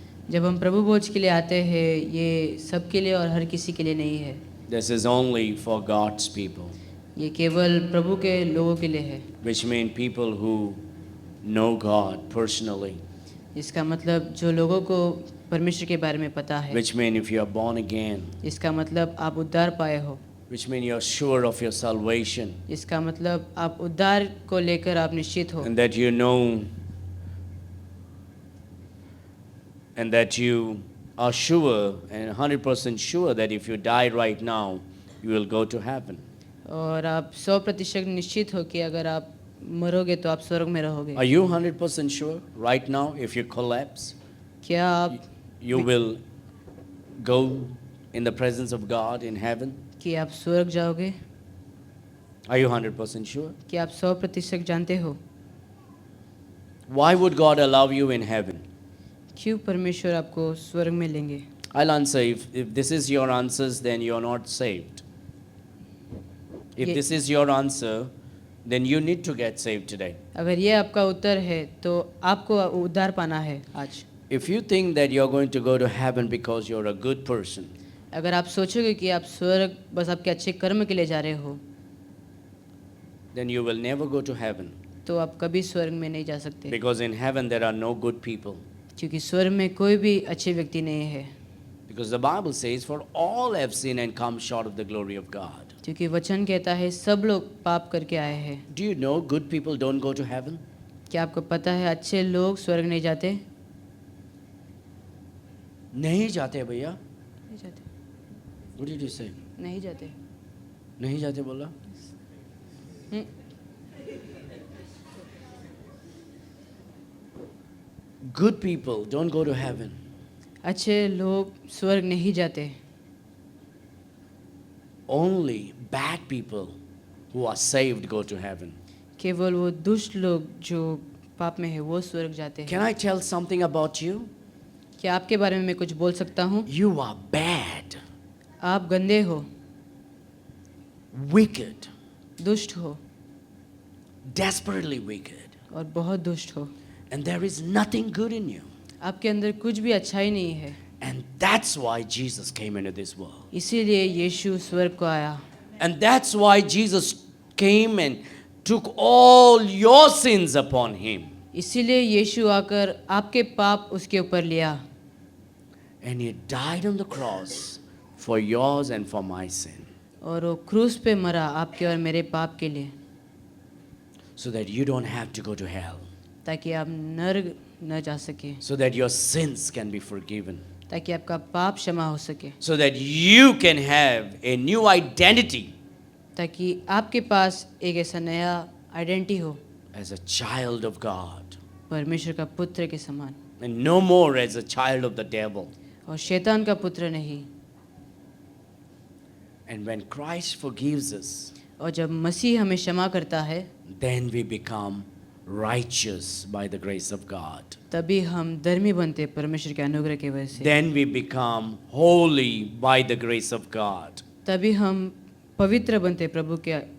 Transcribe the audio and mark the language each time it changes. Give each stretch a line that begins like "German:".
Hindi: जब हम प्रभु भोज के लिए आते हैं ये सबके लिए और हर किसी के लिए नहीं है.
English: This is only for God's people,
Hindi: ये केवल प्रभु के लोगों के लिए है.
English: which mean people who know God personally,
Hindi: इसका मतलब जो लोगों को परमेश्वर के बारे में पता है.
English: which mean if you are born again,
Hindi: इसका मतलब आप उद्धार पाए हो.
English: which mean you are sure of your salvation,
Hindi: इसका मतलब आप उद्धार को लेकर आप निश्चित हो
English: and that you know and that you are sure and 100% sure that if you die right now, you will go to heaven.
Hindi: और आप 100% निश्चित हो कि अगर आप मरोगे तो आप स्वर्ग में रहोगे.
English: Are you 100% sure right now if you collapse,
Hindi: क्या आप
English: you will go in the presence of God in heaven?
Hindi: कि आप स्वर्ग जाओगे?
English: Are you 100% sure?
Hindi: कि आप 100% जानते हो?
English: Why would God allow you in heaven?
Hindi: क्यों परमेश्वर आपको स्वर्ग में लेंगे?
English: I'll answer. If this is your answers, then you're not saved. If
Hindi: Ye-
English: this is your answer, then you need to get saved today.
Hindi: अगर ये आपका उत्तर है तो आपको उद्धार पाना है आज.
English: If you think that you're going to go to heaven because you're a good person,
Hindi: अगर आप सोचोगे कि आप स्वर्ग बस आपके अच्छे कर्म के लिए जा रहे हो
English: then you will never go to heaven.
Hindi: तो आप कभी स्वर्ग में नहीं जा सकते.
English: Because in heaven there are no good people.
Hindi: क्योंकि स्वर्ग में कोई भी अच्छे व्यक्ति नहीं है.
English: Because the Bible says, for all have sinned and come short of the glory of God.
Hindi: क्योंकि वचन कहता है सब लोग पाप करके आए हैं.
English: Do you know good people don't go to heaven?
Hindi: क्या आपको पता है अच्छे लोग स्वर्ग नहीं जाते? नहीं जाते भैया. नहीं जाते.
English: What did you say?
Hindi: नहीं जाते. नहीं जाते बोला. हम्म.
English: Good people don't go to heaven.
Hindi: अच्छे लोग स्वर्ग नहीं जाते.
English: Only bad people who are saved go to heaven.
Hindi: केवल वो दुष्ट लोग जो पाप में है वो स्वर्ग जाते हैं.
English: Can I tell something about you?
Hindi: क्या आपके बारे में मैं कुछ बोल सकता हूँ?
English: You are bad,
Hindi: आप गंदे हो,
English: wicked,
Hindi: दुष्ट हो
English: desperately wicked,
Hindi: और बहुत दुष्ट हो.
English: and there is nothing good in you.
Hindi: आपके अंदर कुछ भी अच्छा ही नहीं है.
English: And that's why Jesus came into this world.
Hindi: इसीलिए यीशु स्वर्ग को आया.
English: And that's why Jesus came and took all your sins upon him.
Hindi: इसीलिए यीशु आकर आपके पाप उसके ऊपर लिया
English: And he died on the cross for yours and for my sin.
Hindi: और वो क्रूस पे मरा आपके और मेरे पाप के लिए,
English: So that you don't have to go to hell.
Hindi: ताकि आप नरक न जा सके,
English: So that your sins can be forgiven.
Hindi: ताकि आपका पाप क्षमा हो सके,
English: So that you can have a new identity
Hindi: ताकि आपके पास एक ऐसा नया आइडेंटिटी हो
English: as a child of God.
Hindi: परमेश्वर का पुत्र के समान,
English: And no more as a child of the devil.
Hindi: और शैतान का पुत्र नहीं.
English: And when Christ forgives us,
Hindi: और जब मसीह हमें क्षमा करता है
English: then we become righteous by the grace of God.
Hindi: तभी हम धर्मी बनते हैं परमेश्वर के अनुग्रह की वजह से.
English: Then we become holy by the grace of God.
Hindi: तभी हम पवित्र बनते हैं प्रभु के